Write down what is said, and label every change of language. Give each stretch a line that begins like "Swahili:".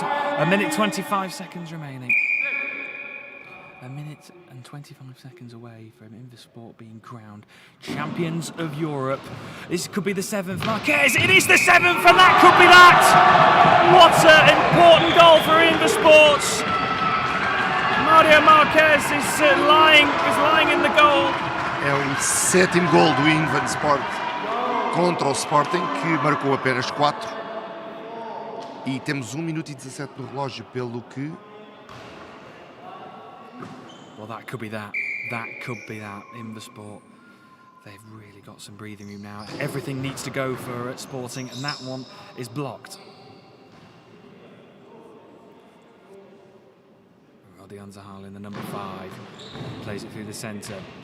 English: 1 minute 25 seconds remaining. 1 minute and 25 seconds away from Invasport being crowned champions of Europe. This could be the 7th. Marquez, it is the 7th, and that could be that! What an important goal for Invasport! Mario Marquez is lying in the goal.
Portuguese: É o 7º gol do Invasport contra o Sporting, que marcou apenas 4. E temos 1 minuto e 17 no relógio, pelo que...
English: Well, that could be that. That could be that. Invasport, they've really got some breathing room now. Everything needs to go for Sporting, and that one is blocked. Rodion Zahalin, the number 5, plays it through the centre.